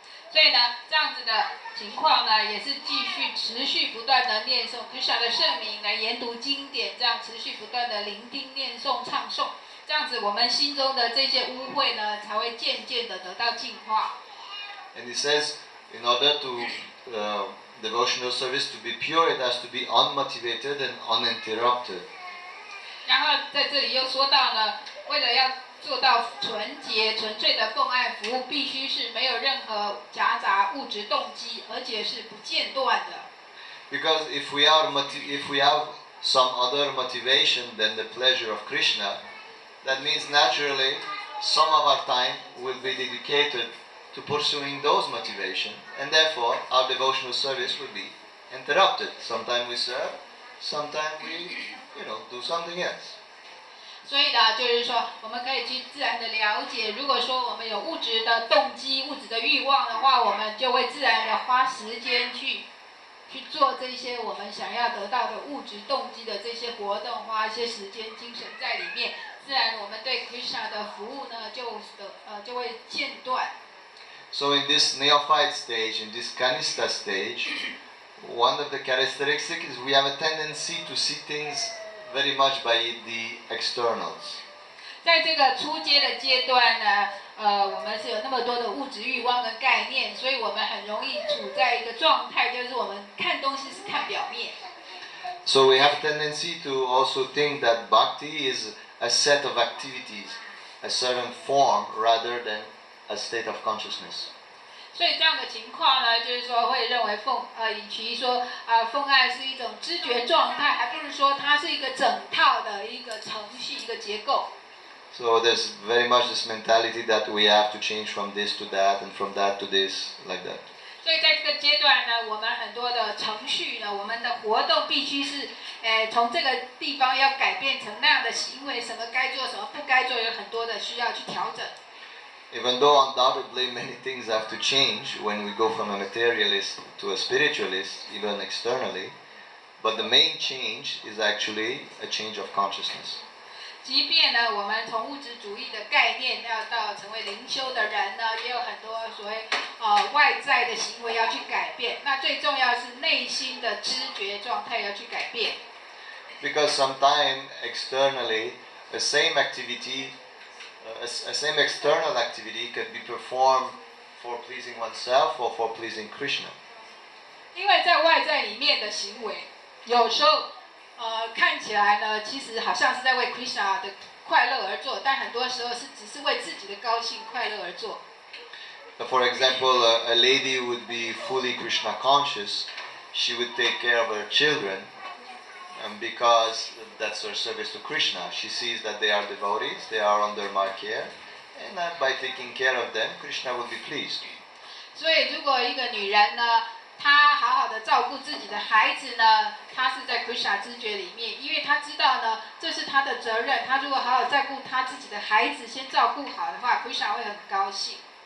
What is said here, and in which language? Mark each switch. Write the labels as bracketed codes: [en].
[zh] 所以呢，这样子的情况呢，也是继续持续不断的念诵 Krishna 的圣名，来研读经典，这样持续不断的聆听、念诵、唱诵，这样子我们心中的这些污秽呢，才会渐渐的得到净化。 [en] And he says, in order to devotional service to be pure, it has to be unmotivated and uninterrupted. [zh] 然后在这里又说到呢，为了要做到纯洁、纯粹的奉爱服务，必须是没有任何夹杂物质动机，而且是不间断的。 [en] Because if we have some other motivation than the pleasure of Krishna, that means naturally some of our time will be dedicated to pursuing those motivations, and therefore our devotional service will be interrupted. Sometimes we serve, sometimes we, do something else. [zh] 所以呢，就是说，我们可以去自然的了解，如果说我们有物质的动机、物质的欲望的话，我们就会自然的花时间去做这些我们想要得到的物质动机的这些活动，花一些时间、精神在里面，自然我们对 Krishna 的服务呢，就会间断。 [en] So in this neophyte stage, in this kanista stage, one of the characteristics is we have a tendency to see things very much by the externals. [zh] 在这个初阶的阶段呢，我们是有那么多的物质欲望的概念，所以我们很容易处在一个状态，就是我们看东西是看表面。 [en] So we have a tendency to also think that bhakti is a set of activities, a certain form, rather than a state of consciousness. [zh] 所以这样的情况呢，就是说会认为与其说奉爱是一种知觉状态，还不如说它是一个整套的一个程序、一个结构。 [en] So there's very much this mentality that we have to change from this to that and from that to this, like that. [zh] 所以在这个阶段呢，我们很多的程序呢，我们的活动必须是，从这个地方要改变成那样的行为，什么该做，什么不该做，有很多的需要去调整。 [en] Even though undoubtedly many things have to change when we go from a materialist to a spiritualist, even externally, but the main change is actually a change of consciousness. [zh] 即便呢，我们从物质主义的概念要到成为灵修的人呢，也有很多所谓外在的行为要去改变。那最重要是内心的知觉状态要去改变。 [en] Because sometimes externally, the same activity, a same external activity can be performed for pleasing oneself or for pleasing Krishna. [zh] 因为在外在里面的行为，有时候看起来呢，其实好像是在为 Krishna 的快乐而做，但很多时候只是为自己的高兴快乐而做。 [en] For example, a lady would be fully Krishna conscious. She would take care of her children, and because that's her service to Krishna, she sees that they are devotees, they are under my care, and by taking care of them, Krishna will be pleased. [zh] 所以，如果一个女人呢，她好好的照顾自己的孩子呢，她是在 Krishna 知觉里面，因为她知道呢，这是她的责任。她如果好好照顾她自己的孩子，先照顾好的话 ，Krishna 会很高兴。